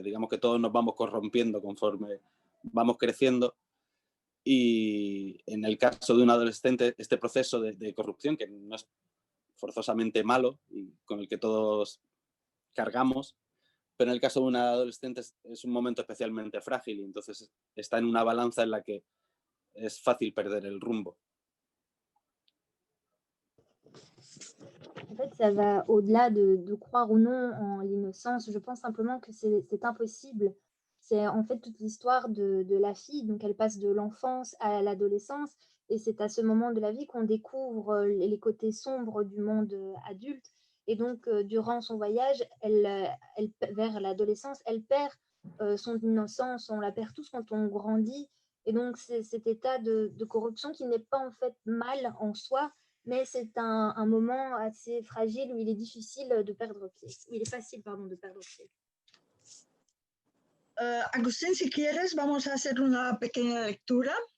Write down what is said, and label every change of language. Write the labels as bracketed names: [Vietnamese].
[Spanish] Digamos que todos nos vamos corrompiendo conforme vamos creciendo, y en el caso de un adolescente este proceso de corrupción, que no es forzosamente malo y con el que todos cargamos, pero en el caso de un adolescente es un momento especialmente frágil, y entonces está en una balanza en la que es fácil perder el rumbo. [French] En fait, ça va au-delà de croire ou non en l'innocence. Je pense simplement que c'est impossible. C'est en fait toute l'histoire de la fille. Donc, elle passe de l'enfance à l'adolescence. Et c'est à ce moment de la vie qu'on découvre les côtés sombres du monde adulte. Et donc, durant son voyage, vers l'adolescence, elle perd son innocence. On la perd tous quand on grandit. Et donc, c'est cet état de corruption qui n'est pas en fait mal en soi, mais c'est un moment assez fragile où il est difficile de perdre pied. Il est facile, pardon, de perdre pied. [Spanish] Agustín, si quieres, vamos a hacer una pequeña lectura.